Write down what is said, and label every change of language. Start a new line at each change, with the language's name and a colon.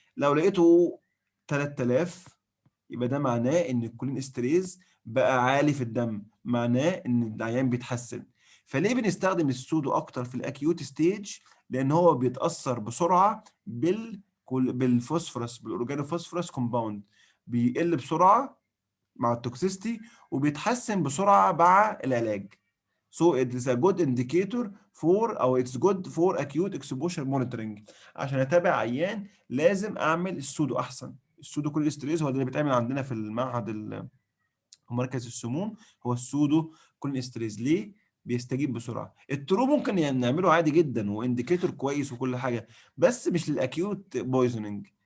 Arabic: لو لقيته 3000 يبقى ده معناه ان الكولين ستريس بقى عالي في الدم، معناه ان العيان بيتحسن. فليه بنستخدم السودو اكتر في الاكيوت ستيج؟ لان هو بيتاثر بسرعه بالفوسفورس، بالاورجانوفوسفورس كومباوند، بيقل بسرعه مع التوكسيستي، وبيتحسن بسرعه مع العلاج.
English: So it is a good indicator for
Arabic: او
English: it's good for acute exposure monitoring.
Arabic: عشان اتابع عيان لازم اعمل السودو احسن. السودو كل استريز هو ده اللي بيتعمل عندنا في المعهد مركز السموم، هو السودو كل استريز. ليه؟ بيستجيب بسرعه. الترو ممكن يعني نعمله عادي جدا وانديكيتور كويس وكل حاجه، بس مش للاكيوت بويزنينج.